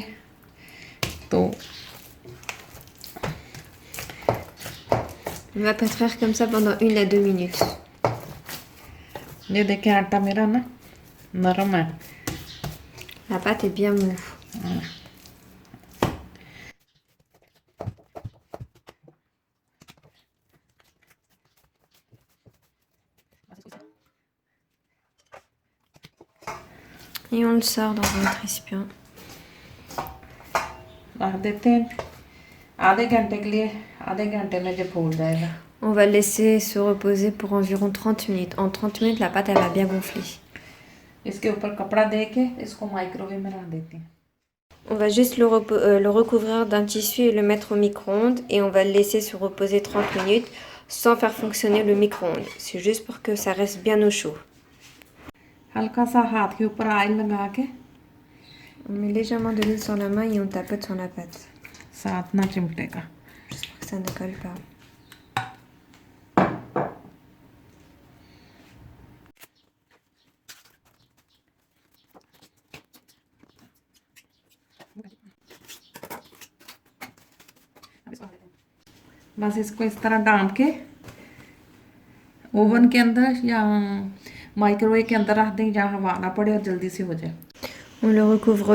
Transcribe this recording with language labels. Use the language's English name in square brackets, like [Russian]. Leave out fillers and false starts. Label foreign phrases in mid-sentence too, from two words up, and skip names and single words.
[Hindi] तो [French] On va pétrir comme ça pendant 1 à 2 minutes. [Hindi] ये देखें आटा मेरा ना नरम है। [French] La pâte est bien mou. Et on le sort dans notre récipient. [Hindi] रख देते हैं आधे घंटे के लिए, आधे घंटे में जो फूल जाएगा। [French] On va le laisser se reposer pour environ 30 minutes. En 30 minutes, la pâte elle va bien gonfler. [Hindi] इसके ऊपर कपड़ा दे के इसको माइक्रोवेव में रख देते हैं। [French] On va juste le recouvrir d'un tissu et le mettre au micro-ondes et on va le laisser se reposer 30 minutes sans faire fonctionner le micro-ondes. C'est juste pour que ça reste bien au chaud. [Hindi] हल्का सा हाथ के ऊपर ऑयल लगा के [French] On met légèrement de l'huile sur la main et on tapote sur la pâte. [Hindi] साथ ना चिमटेगा। [French] Juste pour que ça ne colle pas. [Hindi] बस इसको इस तरह डाल के ओवन के अंदर या माइक्रोवेव के अंदर रख दें जहाँ हवा ना पड़े और जल्दी से हो जाए।